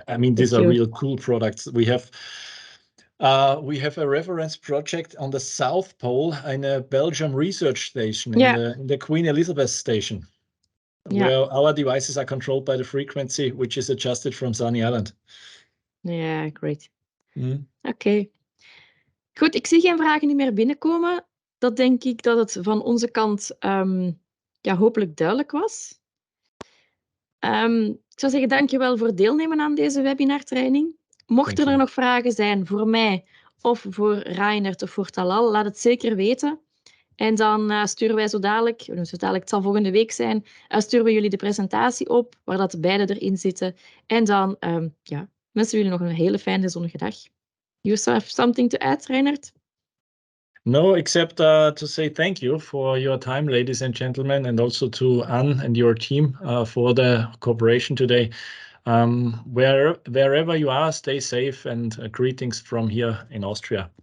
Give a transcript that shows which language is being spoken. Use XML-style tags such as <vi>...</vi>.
<en>I mean, these are real cool products. We have a reference project on the South Pole in a Belgium research station, in the Queen Elizabeth station, where our devices are controlled by the frequency, which is adjusted from Sunny Island. Yeah, great. Oké.</en> <nl>Goed, ik zie geen vragen meer binnenkomen. Dat denk ik dat het van onze kant hopelijk duidelijk was. Ik zou zeggen, dankjewel voor het deelnemen aan deze webinartraining. Mochten er nog vragen zijn voor mij of voor Reinert of voor Talal, laat het zeker weten. En dan sturen wij zo dadelijk, het zal volgende week zijn, sturen we jullie de presentatie op, waar dat beide erin zitten. En dan wensen we jullie nog een hele fijne zonnige dag.</nl> <en>You have something to add, Reinert? No, except to say thank you for your time, ladies and gentlemen, and also to Anne and your team for the cooperation today. Wherever you are, stay safe, and greetings from here in Austria.</en>